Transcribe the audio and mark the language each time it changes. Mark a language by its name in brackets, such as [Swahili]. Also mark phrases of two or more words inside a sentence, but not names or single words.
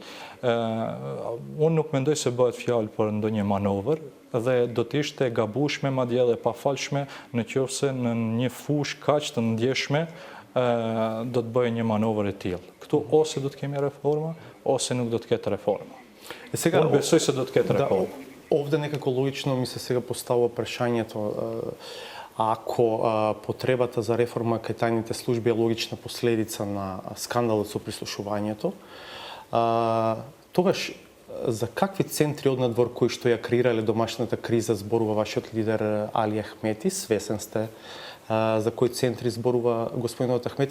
[Albanian] Unë nuk mendoj se bëhet fjalë për ndonjë manovër, dhe do të ishte gabueshme madje edhe pafalshme nëse në një fushë kaq të ndjeshme do të bëjë një manovër e tillë. Këtu ose do të kemi reforma, ose nuk do të ketë reforma. Unë besoj se do të ketë reforma. [Macedonian] Ovde некако логично ми се сега поставува прашањето ако потребата за реформа кај тајните служби е логична последица на скандалот со прислушувањето, тогаш за какви центри однадвор кои што ја креирале домашната криза зборува вашиот лидер Али Ахмети, свесен сте за кои центри зборува господинот Ахмети?